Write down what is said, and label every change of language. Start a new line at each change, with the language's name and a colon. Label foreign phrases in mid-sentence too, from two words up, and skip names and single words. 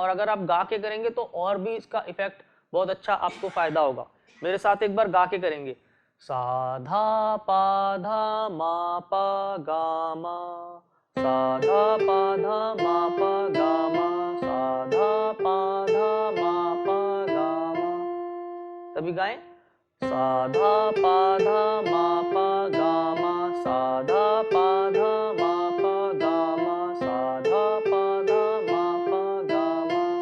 Hindi: और अगर आप गा के करेंगे तो और भी इसका इफेक्ट बहुत अच्छा, आपको फायदा होगा। मेरे साथ एक बार गा के करेंगे, सा धा पा धा मा पा गा मा, सा धा पा धा मा पा गा मा, सा धा पा धा मा पा गा मा। सभी गाएं, सा धा पा धा मा पा गा मा, सा धा पा धा मा पा गा मा, सा धा पा धा मा पा गा मा।